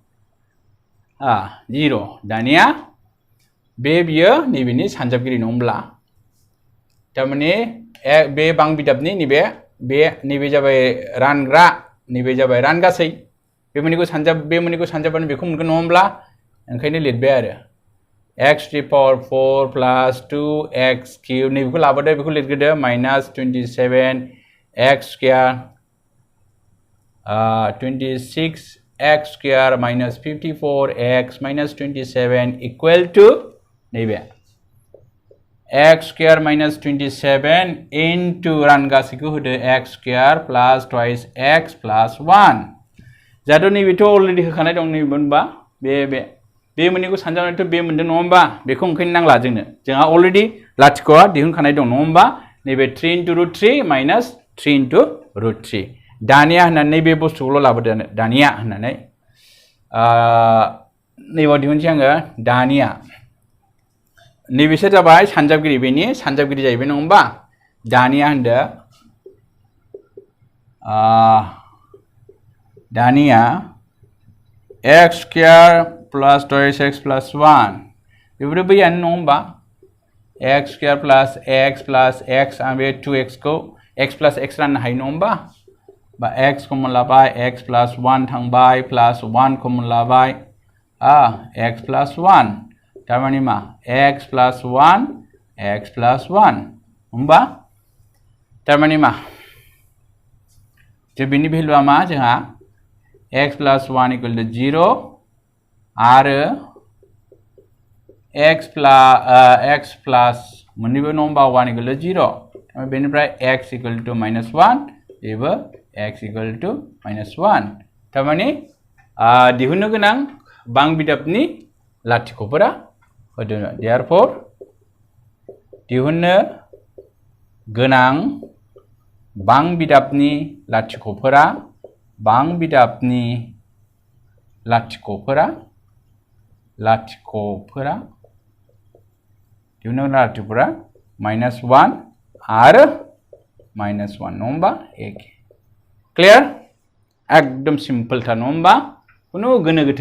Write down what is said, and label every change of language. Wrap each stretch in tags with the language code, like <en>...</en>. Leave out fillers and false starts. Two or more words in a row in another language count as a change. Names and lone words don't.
<brx>0 दानिया बियो नैबेनि सानजाबगिरि नङा होमब्ला थारमाने बे बां बिदाबनि नैबे जाबाय रानग्रा नैबे जाबाय रानगासै बे मोननैखौ सानजाबबानो बेखौ मोनगोन नङा होमब्ला ओंखायनो लिरबाय आरो</brx> <en>x to the power 4 plus 2x cube</en> <brx>नैबेखौ लाबोदो बेखौ लिरग्रोदो</brx> <en>minus 27 x square 26x square minus 54x minus 27 equal to नैबे x square minus 27 into</en> <brx>रानगासैखौ होदो</brx> <en>x square plus twice x plus 1</en> <brx>जाहाथ' नैबेथ' अलरेडि होखानाय दं नैबे मोनबा बे मोननैखौ सानजाबनायथ' बे मोनदों नङा होमबा बेखौ ओंखायनो नांला जोंहा अलरेडि लाथिख'आ दिहुनखानाय दं नङा होमबा नैबे</brx> <en>3 into root 3 minus 3 into root 3</en> <brx>दानिया होननानै नैबे बुस्थुखौल' लाबोदो दानिया होननानै नैबाव दिहुनसै आङो दानिया नैबेसो जाबाय सानजाबगिरि बेनि सानजाबगिरि जाहैबाय नङा होमबा दानिया होनदो दानिया</brx> <en>x square plus twice x plus 1</en> <brx>बेफोरो बैयानो नङा होमबा</brx> <en>x square plus x</en> <brx>आं बे</brx> <en>2x खौ x plus x</en> <brx>राननो हायो नङा होमबा बा</brx> <en>x कमन लाबाय x plus 1 थांबाय plus 1 कमन लाबाय x plus 1</en> <brx>थारमाने मा</brx> <en>x plus 1</en> <brx>होमबा थारमाने मा बेनि भेलुआ मा जोंहा</brx> <en>x plus 1 equal to 0</en> <brx>आरो x plus मोननैबो नङा होमबा</brx> <en>1 equal to 0</en> <brx>बेनिफ्राय</brx> <en>x equal to minus 1</en> <brx>बेबो</brx> <en>x equal to minus 1</en> <brx>थारमाने दिहुननो गोनां बां बिदाबनि लाथिख'फोरा होदो therefore दिहुननो गोनां बां बिदाबनि लाथिख'फोरा दिहुननो गोनां लाथिख'फोरा</brx> <en>minus 1</en> <brx>आरो</brx> <en>minus 1</en> <brx>नङा होमबा एखे क्लियार एकदम सिम्पलथार नङा होमबा खुनु गोनो गोथो</brx>